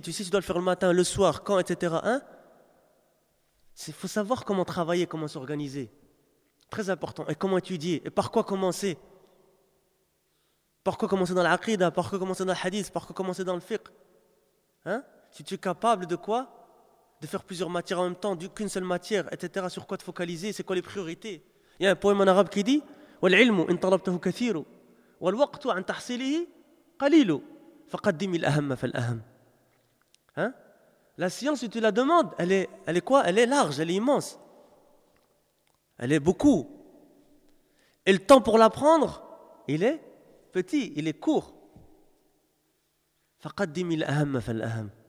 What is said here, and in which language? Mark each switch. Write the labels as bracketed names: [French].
[French] Tu sais si tu dois le faire le matin, le soir, quand, etc. Hein? Il faut savoir comment travailler, comment s'organiser. Très important. Et comment étudier. Et par quoi commencer? Pourquoi commencer dans l'aqida? Pourquoi commencer dans le hadith? Pourquoi commencer dans le fiqh? Hein? Si tu es capable de quoi? De faire plusieurs matières en même temps, qu'une seule matière, etc. Sur quoi te focaliser? C'est quoi les priorités? Il y a un poème en arabe qui dit: [Arabic] وَالْعِلْمُ إِنْ طَلَبْتَهُ كَثِيرُ وَالْوَقْتُ عَنْ تَحْصِلِهِ قَلِيلُ فَقَدِّمِ الْأَهَمَّ فَالْأَهَمَّ. [French] Hein? La science, si tu la demandes, elle est quoi? Elle est large, elle est immense. Elle est beaucoup. Et le temps pour l'apprendre, il est petit, il est court. [Arabic] فَقَدِّمِ الْأَهَمَّ فَالْأَهَمَّ.